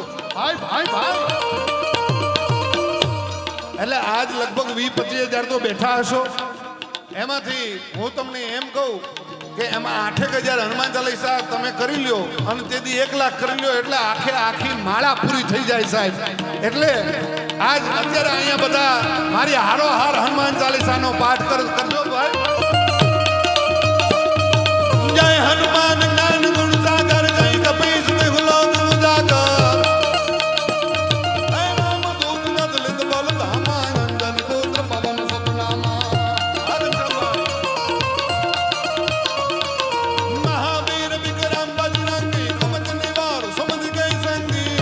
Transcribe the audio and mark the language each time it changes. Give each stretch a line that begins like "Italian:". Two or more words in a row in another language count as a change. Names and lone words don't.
Gujarati: ભાઈ ભાઈ ભાઈ, એટલે આજ લગભગ 20-25 હજાર તો બેઠા હશો, એમાંથી હું તમને એમ કહું કે એમાં 8,000 હનુમાન ચાલીસા તમે કરી લ્યો અને તેથી 1 લાખ કરી લ્યો એટલે આખે આખી માળા પૂરી થઈ જાય સાહેબ। એટલે આજ અત્યારે અહીંયા બધા મારી હારો હાર હનુમાન ચાલીસાનો પાઠ કરજો ભાઈ।
Awadhi: जय हनुमान ज्ञान गुण सागर, जय कपीस तिह लोक उजागर। राम दूत अतुलित बल धामा, अंजन पुत्र पवन सुत नामा। महावीर विक्रम बजरंगी, कुमति निवार सुमति कै संगी।